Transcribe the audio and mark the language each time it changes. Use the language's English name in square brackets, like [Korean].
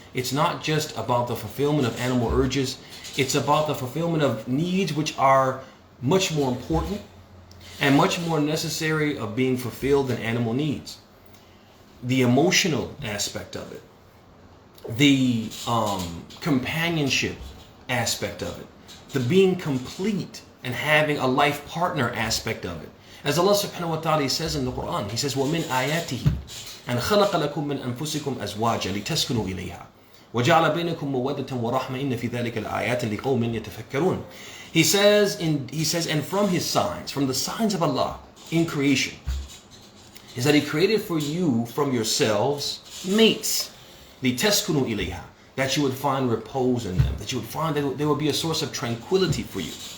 [English] It's not just about the fulfillment of animal urges. It's about the fulfillment of needs which are much more important and much more necessary of being fulfilled than animal needs. The emotional aspect of it, the companionship aspect of it, the being complete and having a life partner aspect of it. As Allah subhanahu wa ta'ala says in the Quran, He says, [Arabic] وَمِنْ آيَاتِهِ أَنْ خَلَقَ لَكُم مِّنْ أَنفُسِكُمْ أَزْوَاجًا لِتَسْكُنُوا إِلَيْهَا وَجَعَلَ بَيْنَكُم مَّوَدَّةً وَرَحْمَةً إِنَّ فِي ذَلِكَ لَآيَاتٍ لِقَوْمٍ يَتَفَكَّرُونَ. [English] He says, and from His signs, from the signs of Allah in creation, is that He created for you from yourselves mates, [Arabic] لِتَسْكُنُوا إِلَيْهَا, [English] that you would find repose in them, that you would find that there would be a source of tranquility for you.